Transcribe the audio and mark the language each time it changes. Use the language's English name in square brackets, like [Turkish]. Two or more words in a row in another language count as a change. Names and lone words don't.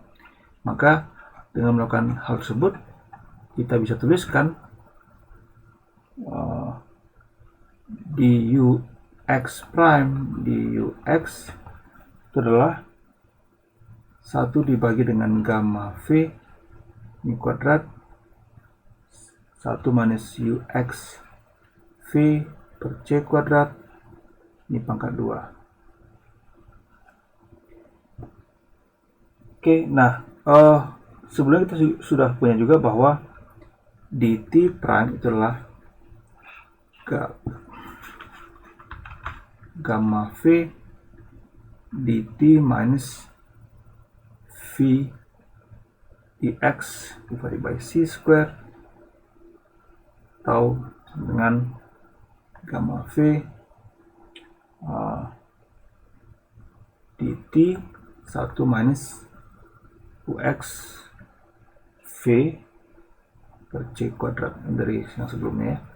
[Indonesian] Maka dengan melakukan hal tersebut, kita bisa tuliskan dux prime dux itu adalah 1 dibagi dengan gamma V ini kuadrat 1 minus ux V per C kuadrat ini pangkat 2. Oke, nah sebelumnya kita sudah punya juga bahwa dt prime itu adalah [English] gamma V dt minus V dx divided by C square [Indonesian] atau dengan gamma V dt 1 minus ux V per C kuadrat dari yang sebelumnya ya.